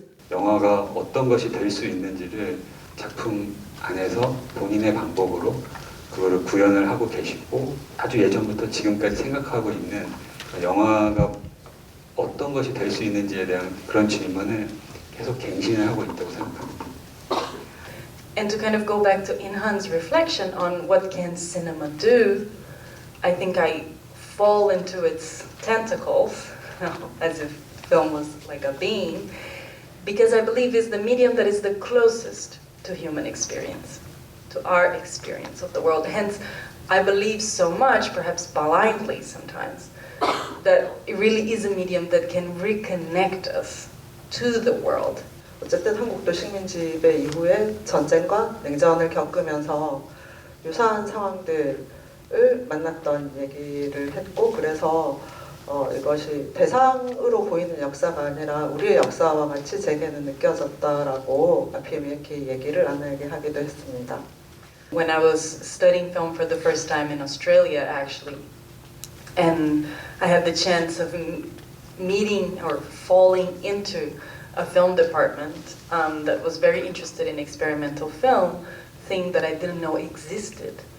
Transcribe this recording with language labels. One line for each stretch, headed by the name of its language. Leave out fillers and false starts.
Korean: 영화가 어떤 것이 될 수 있는지를 작품 안에서 본인의 방법으로 그거를 구현을 하고 계시고 아주 예전부터 지금까지 생각하고 있는 영화가 어떤 것이 될 수 있는지에 대한 그런 질문을 계속 갱신을 하고 있다고 생각합니다.
English: And to kind of go back to Inhan's reflection on what can cinema do, I think I fall into its tentacles, as if film was like a being, because I believe it's the medium that is the closest to human experience, to our experience of the world. Hence, I believe so much, perhaps blindly sometimes, that it really is a medium that can reconnect us to the world.
Korean: 어쨌든 한국도 식민지배 이후에 전쟁과 냉전을 겪으면서 유사한 상황들을 만났던 얘기를 했고, 그래서 이것이 대상으로 보이는 역사가 아니라 우리의 역사와 같이 제게는 느껴졌다라고 APMEAKI 얘기를 아내에게 하기도 했습니다.
English: When I was studying film for the first time in Australia, actually, and I had the chance of meeting or falling into a film department that was very interested in experimental film, thing that I didn't know existed.